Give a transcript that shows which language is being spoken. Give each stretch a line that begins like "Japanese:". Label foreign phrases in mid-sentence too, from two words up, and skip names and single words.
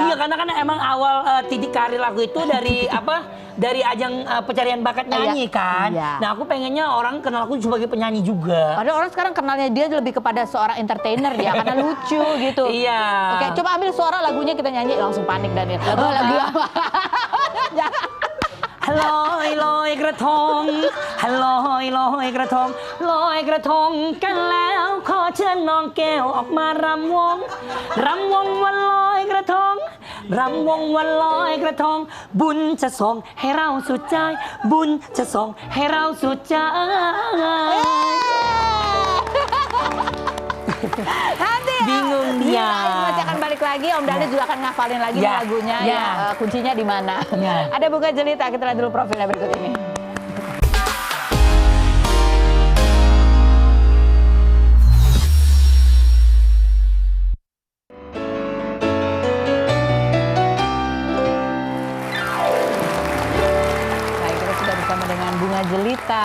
Indonesian: Iya, karena kan emang awal titik karir aku itu dari dari ajang pencarian bakat nyanyi kan. Iya. Nah, aku pengennya orang kenal aku sebagai penyanyi juga. Padahal orang sekarang kenalnya dia lebih kepada seorang entertainer dia karena lucu gitu. Iya. Oke, coba ambil suara lagunya kita nyanyi langsung panik Daniel. Lagu apa? Jangan.
Thai: ลอยลอยกระทงลอยลอยกระทงลอยกระทงกันแล้วขอเชิญน้องแก้วออกมารำวงวันลอยกระทงรำวงวันลอยกระทงบุญจะส่งให้เราสุดใจบุญจะส่งให้เราสุดใจ
Indonesian: Nanti bingung dia. Masih akan balik lagi, Om Daniel juga akan ngafalin lagi lagunya ya. Kuncinya di mana. Ada Bunga Jelita, kita lihat dulu profilnya berikut ini. Baik, kita sudah bersama dengan Bunga Jelita.